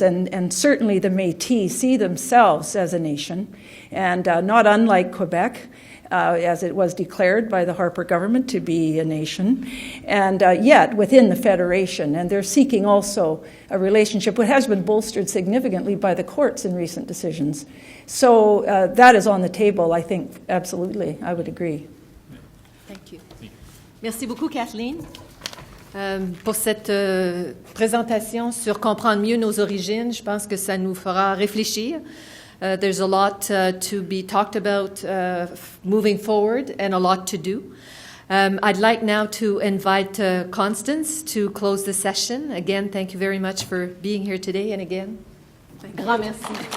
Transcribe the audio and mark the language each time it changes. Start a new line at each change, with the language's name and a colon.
English: And certainly the Métis see themselves as a nation, and not unlike Quebec, as it was declared by the Harper government to be a nation, and yet within the Federation. And they're seeking also a relationship which has been bolstered significantly by the courts in recent decisions. So that is on the table, I think, absolutely, I would agree. Thank you.
French: Merci beaucoup, Kathleen, pour cette présentation sur comprendre mieux nos origines. Je pense que ça nous fera réfléchir.
English: There's a lot to be talked about moving forward, and a lot to do. I'd like now to invite Constance to close the session. Again, thank you very much for being here today, and again,
French: grand merci.